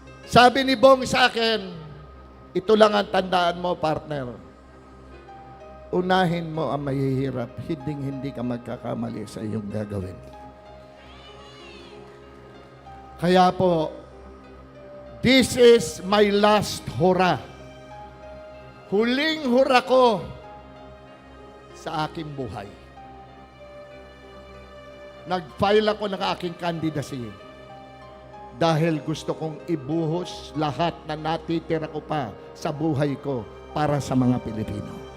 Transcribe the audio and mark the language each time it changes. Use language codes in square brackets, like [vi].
[tl] Sabi ni Bong sa akin, ito lang ang tandaan mo, partner. Unahin mo ang mahihirap, hindi ka magkakamali sa iyong gagawin. [en] Kaya po, this is my last hurrah. [tl] Huling hurrah ko sa aking buhay. Nag-file ako ng aking candidacy dahil gusto kong ibuhos lahat na natitira ko pa sa buhay ko para sa mga Pilipino.